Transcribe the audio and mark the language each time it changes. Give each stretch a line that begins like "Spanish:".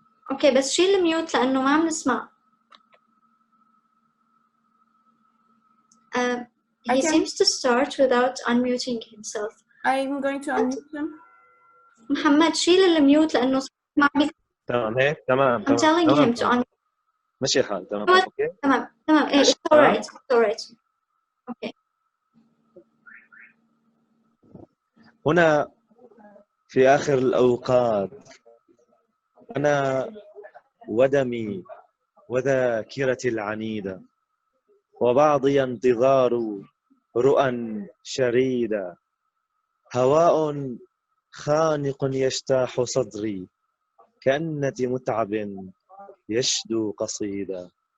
Arabic: اوكي بس شيل الميوت لانه ما عم نسمع.
English: He seems to start without unmuting himself. I'm going to unmute him.
Arabic: محمد شيل الميوت لانه ما عم تمام هيك تمام. I'm telling him to unmute. ماشي الحال تمام اوكي.
English: تمام it's alright. Okay.
Arabic: هنا في آخر الأوقات أنا ودمي وذاكرتي العنيدة وبعضي انتظار رؤى شريدة هواء خانق يجتاح صدري كأنة متعب يشدو قصيدا